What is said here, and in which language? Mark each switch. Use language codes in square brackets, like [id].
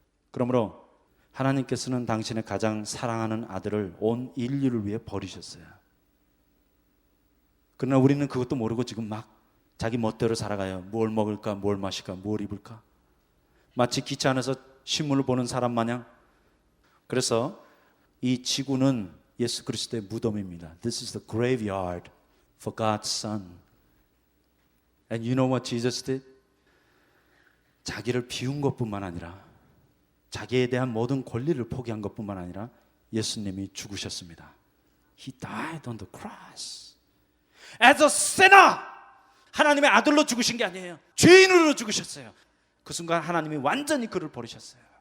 [ko] 그러므로 하나님께서는 당신의 가장 사랑하는 아들을 온 인류를 위해 버리셨어요. 그러나 우리는 그것도 모르고 지금 막 자기 멋대로 살아가요. 뭘 먹을까, 뭘 마실까, 뭘 입을까. 마치 기차 안에서 신문을 보는 사람 마냥. 그래서 이 지구는 예수 그리스도의 무덤입니다. [en] This is the graveyard for God's Son. And you know what Jesus did? [ko] 자기를 비운 것뿐만 아니라 자기에 대한 모든 권리를 포기한 것뿐만 아니라 예수님이 죽으셨습니다. [en] He died on the cross. As a sinner! [ko] 하나님의 아들로 죽으신 게 아니에요. 죄인으로 죽으셨어요. 그 순간 하나님이 완전히 그를 버리셨어요.